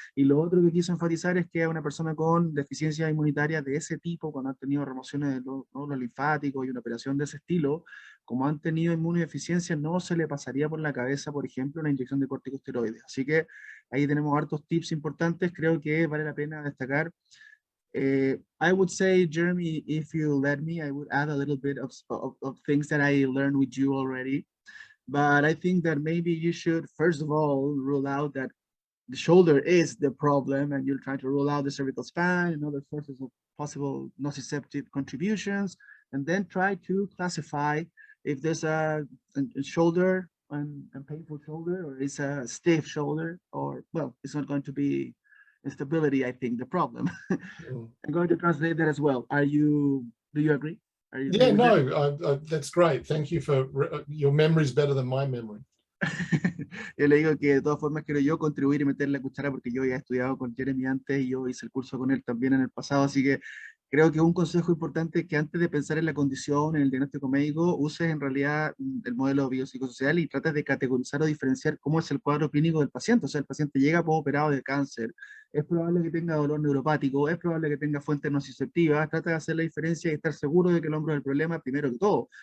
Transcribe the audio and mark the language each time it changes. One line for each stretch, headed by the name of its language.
Spanish: Y lo otro que quiso enfatizar es que a una persona con deficiencia inmunitaria de ese tipo, cuando han tenido remociones de los nódulos linfáticos y una operación de ese estilo, como han tenido inmunodeficiencia, no se le pasaría por la cabeza, por ejemplo, una inyección de corticosteroides. Así que ahí tenemos hartos tips importantes, creo que vale la pena destacar.
English: I would say, Jeremy, if you let me, I would add a little bit of things that I learned with you already. But I think that maybe you should, first of all, rule out that the shoulder is the problem, and you're trying to rule out the cervical spine and other sources of possible nociceptive contributions, and then try to classify if there's a shoulder and painful shoulder, or it's a stiff shoulder, or, well, it's not going to be instability, I think, the problem. I'm going to translate that as well. Do you agree? Are you Yeah, no, that's great. Thank you for, your memory is better than my memory.
Spanish: Yo le digo que de todas formas quiero yo contribuir y meter la cuchara porque yo ya he estudiado con Jeremy antes y yo hice el curso con él también en el pasado, así que creo que un consejo importante es que antes de pensar en la condición, en el diagnóstico médico, uses en realidad el modelo biopsicosocial y trates de categorizar o diferenciar cómo es el cuadro clínico del paciente. O sea, el paciente llega operado de cáncer, es probable que tenga dolor neuropático, es probable que tenga fuentes nociceptivas, trata de hacer la diferencia y estar seguro de que el hombro es el problema primero que todo.